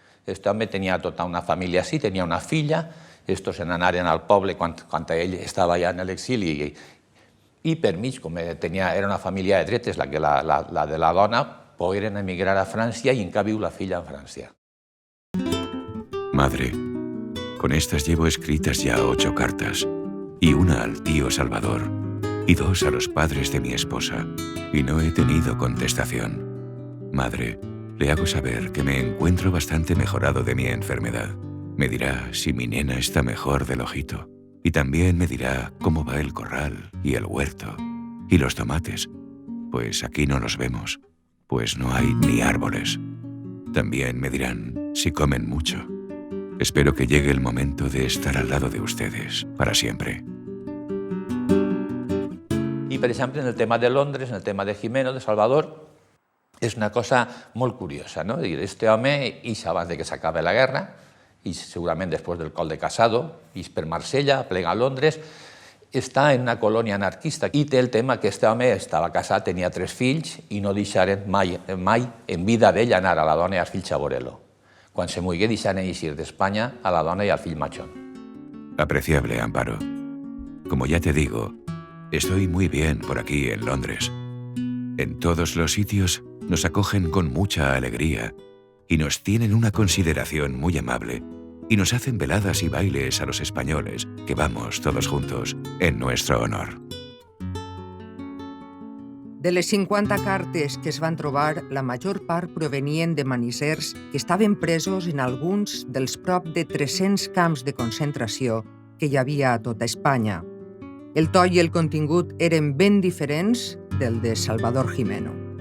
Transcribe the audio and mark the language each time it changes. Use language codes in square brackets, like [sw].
[ca] Este home tenia tota una família així, tenia una filla, estos se n'anaren al poble quan ell estava ja en l'exili i per mig, com era una família de dretes, la de la dona, pogueren emigrar a Francia [es] y en cambio [ca] la filla en Francia. [es] Madre, con estas llevo escritas ya 8 cartas, y una al tío Salvador, y 2 a los padres de mi esposa, y no he tenido contestación. Madre, le hago saber que me encuentro bastante mejorado de mi enfermedad. Me dirá si mi nena está mejor del ojito, y también me dirá cómo va el corral y el huerto, y los tomates, pues aquí no los vemos, pues no hay ni árboles. También me dirán si comen mucho. Espero que llegue el momento de estar al lado de ustedes para siempre. [ca] I, per exemple, en el tema de Londres, en el tema de Jimeno, de Salvador, és una cosa molt curiosa, no? Este home ix abans de que s'acabi la guerra, ix segurament després del col de Casado, ix per Marsella, plega a Londres, està en una colònia anarquista i té el tema que este home estava casat, tenia 3 fills i no deixaren mai en vida d'ell anar a la dona i als fills a veure-lo. Quan se muigué, deixaren eixir d'Espanya a la dona i al fill Machón. [es] Apreciable Amparo, como ya te digo, estoy muy bien por aquí en Londres. En todos los sitios nos acogen con mucha alegría y nos tienen una consideración muy amable y nos hacen veladas y bailes a los españoles que vamos todos juntos en nuestro honor. [ca] De les 50 cartes que es van trobar, la major part provenien de manissers que estaven presos en alguns dels prop de 300 camps de concentració que hi havia a tota Espanya. El to i el contingut eren ben diferents del de Salvador Jimeno.